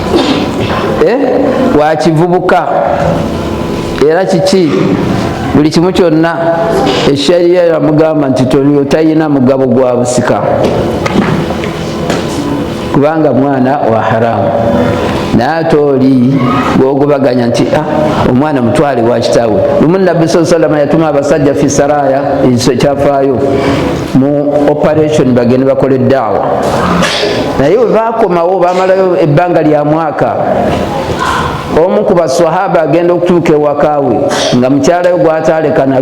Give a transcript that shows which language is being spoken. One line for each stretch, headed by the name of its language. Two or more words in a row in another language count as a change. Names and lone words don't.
Ganda: wakivubuka era kiki buli kimu kyonna esharia yamugamba nti tayina mugabo gwa busika kubanga mwana wa haramu naye ate oli gwogubaganya nti omwana mutwale wa kitaawe lumu Nabbi
Arabic: صلى الله عليه وسلم
Ganda: yatuma abasajja
Arabic: في سرايا
Ganda: ekyafaayo mu operation bagende bakole eddaawa naye bwe bakomawo bamalayo ebbanga lya mwaka omu ku baswahaba agenda okutuuka ewakaawe nga mukyalayo gw'ataaleka na